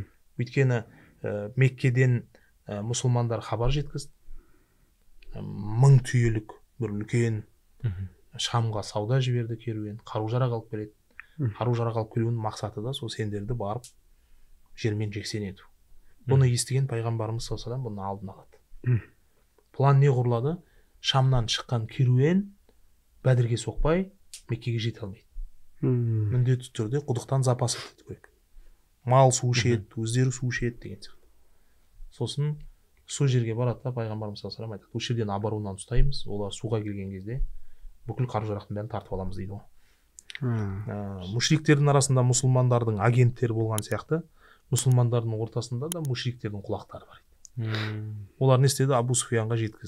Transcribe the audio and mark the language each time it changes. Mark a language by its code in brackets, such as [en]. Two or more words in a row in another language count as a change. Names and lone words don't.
[kk] Өйткені Меккеден мұсылмандар хабар жеткізді. 1000 түйелік бір үлкен Шамға сауда жіберді керуен, қару-жарақ алып келеді. Қару-жарақ алып келуінің мақсаты да сол сендерді барып жермен жексен ету. Бұны естіген пайғамбарымыз [ar] صلى الله عليه وسلم [kk] бұны алдын алады. План не құрылады? Шамнан шыққан керуен Бәдірге соқпай Меккеге жете алмайды. Міндетті түрде құдықтан запас ету керек. Мал су ішеді, өздері су ішеді деген сияқты. Сосын сол жерге барады да пайғамбарымыз [ar] صلى الله عليه وسلم [kk] айтады: "Осы жерден обороннан ұстаймыз, олар суға келген кезде бүкіл қару-жарақтың бәрін тартып аламыз" дейді ғой. Мушриктердің арасында мұсылмандардың агенттері болған сияқты, мұсылмандардың ортасында да мушриктердің құлақтары бар. Олар не істеді? Абу Суфиянға жеткізді.